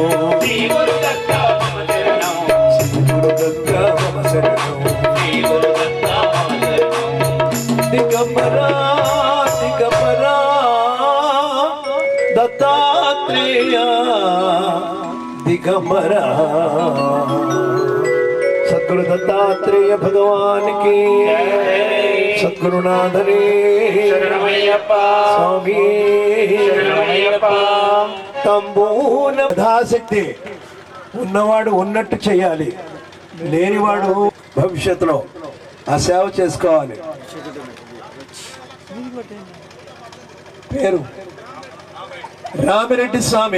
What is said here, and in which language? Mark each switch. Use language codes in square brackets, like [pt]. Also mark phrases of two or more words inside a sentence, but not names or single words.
[sa] శ్రీ గురు దత్త మమ శరణం శ్రీ గురు దత్త మమ శరణం శ్రీ గురు దత్త మమ శరణం దిగంబరా దిగంబరా దత్తాత్రేయ దిగంబరా [hi] सद्गुरु दत्तात्रेय भगवान की सद्गुरुनाथने स्वामी [te] తంబూల యథాశక్తి ఉన్నవాడు ఉన్నట్టు చేయాలి, లేనివాడు భవిష్యత్తులో ఆ సేవ చేసుకోవాలి. పేరు రామిరెడ్డి స్వామి.